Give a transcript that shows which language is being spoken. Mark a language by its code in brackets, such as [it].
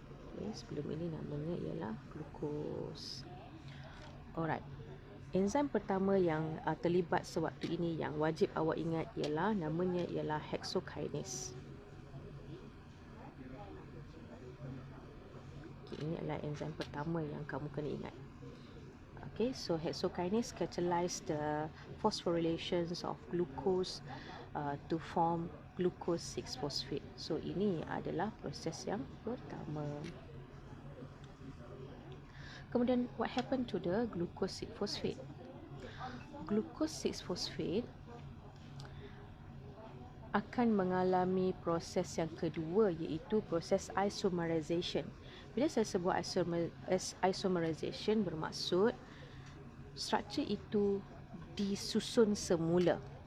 [ms] Okay, sebelum ini namanya ialah glukos. Alright. Enzim pertama yang terlibat sewaktu ini yang wajib awak ingat ialah namanya ialah hexokinase. Ini adalah enzim pertama yang kamu kena ingat. [en] Okay, so hexokinase catalyze the phosphorylations of glucose to form glucose 6-phosphate. [ms] So ini adalah proses yang pertama. Kemudian [en] what happened to the glucose 6-phosphate? [ms] Glucose 6-phosphate akan mengalami proses yang kedua, iaitu proses isomerization. Bila saya sebut isomerization, bermaksud struktur itu disusun semula.